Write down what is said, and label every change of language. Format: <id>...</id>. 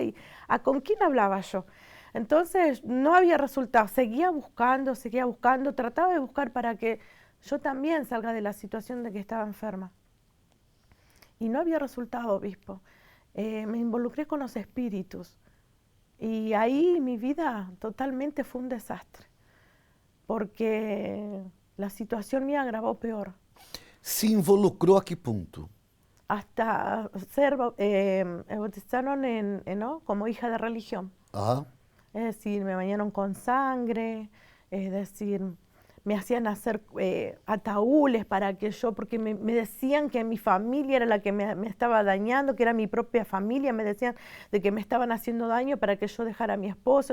<es>¿Y con quién hablaba yo? Entonces no había resultado, seguía buscando, trataba de buscar para que yo también salga de la situación de que estaba enferma. Y no había resultado, obispo. Me involucré con los espíritus y ahí mi vida totalmente fue un desastre, porque la situación me agravó peor.</es> <pt>Se involucrou a que ponto?</pt> <es>Hasta ser bautizaron ¿no?, como hija de religión. Aham. Es decir, me bañaron con sangre, es decir, me hacían hacer ataúdes para que yo, porque me decían que mi familia era la que me estaba dañando, que era mi propia familia, me decían de que me estaban haciendo daño para que yo dejara a mi esposo.</es>